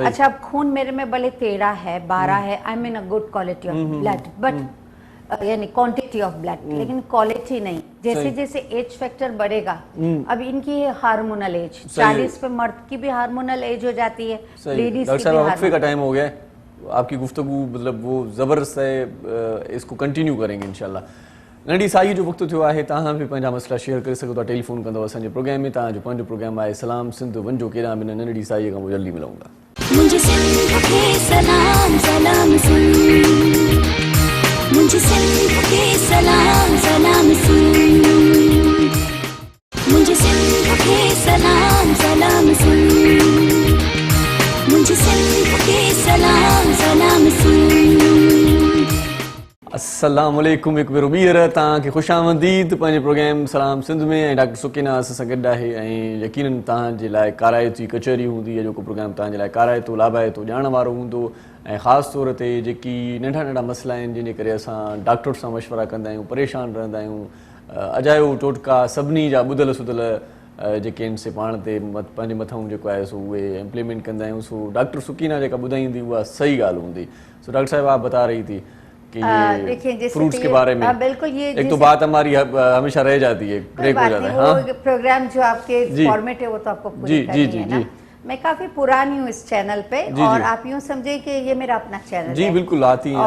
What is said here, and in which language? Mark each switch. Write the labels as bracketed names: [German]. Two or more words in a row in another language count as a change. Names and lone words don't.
[Urdu] اچھا، اب خون میرے میں بھلے 13 ہے، 12 ہے, [English] I mean a good quality of blood, but [Urdu] یعنی [English] quantity of blood, [Urdu] لیکن کوالٹی نہیں. جیسے جیسے [English] age factor [Urdu] بڑھے گا، اب ان کی ہے [English] hormonal age, [Urdu] 40 پہ مرد کی بھی [English] hormonal age [Urdu] ہو جاتی ہے، لیڈیز کی بھی. وقفے کا ٹائم ہو گیا ہے، آپ کی گفتگو مطلب وہ زبردست ہے، اسکو کنٹینیو کریں گے [Arabic] إن شاء الله. [Sindhi] नंढी साई जो वक्त थियो आहे, तव्हां बि पंहिंजा मसला शेयर करे सघो था, टेलीफोन कंदव असांजे प्रोग्राम में। तव्हांजो पंहिंजो प्रोग्राम आहे सलाम सिंध, वञो केॾांहुं बि न, नंढी साईअ खां पोइ जल्दी मिलूं था। [Urdu] مجھے سندھ کے سلام سلام سن، مجھے سندھ کے سلام سلام سن، مجھے سندھ کے سلام سلام سن، مجھے سندھ کے سلام سلام سن. [Arabic] السلام عليكم, [Sindhi] एक भेरो ॿीहर तव्हांखे ख़ुशि आमदीद पंहिंजे प्रोग्राम सलाम सिंध में। ऐं डॉक्टर सुकीना असां सां गॾु आहे, ऐं यकीनन तव्हांजे लाइ काराइती कचहरी हूंदी आहे, जेको प्रोग्राम तव्हांजे लाइ काराइतो लाभाइतो ॼाण वारो हूंदो। ऐं ख़ासि तौर ते जेकी नंढा नंढा मसइला आहिनि, जंहिंजे करे असां डॉक्टर सां मशवरा कंदा आहियूं, परेशान रहंदा आहियूं, अजायो टोटका सभिनी जा ॿुधल सुधल जेके आहिनि से पाण ते पंहिंजे मथां जेको आहे सो उहे इम्प्लीमेंट कंदा आहियूं। सो डॉक्टर सुकीना जेका ॿुधाईंदी उहा सही ॻाल्हि हूंदी। [Urdu] سو ڈاکٹر صاحب آپ بتا رہی تھی کہ یہ فروٹس کے بارے میں, بالکل، یہ ایک تو بات ہماری ہمیشہ رہ جاتی ہے، بریک ہو جاتا ہے. ہاں, پروگرام جو آپ کے فارمیٹ ہے وہ تو آپ کو پوری کرنی ہے نا. میں کافی پرانی ہوں اس چینل پہ، اور آپ یوں سمجھے کہ یہ میرا اپنا چینل ہے. جی بالکل، آتی ہیں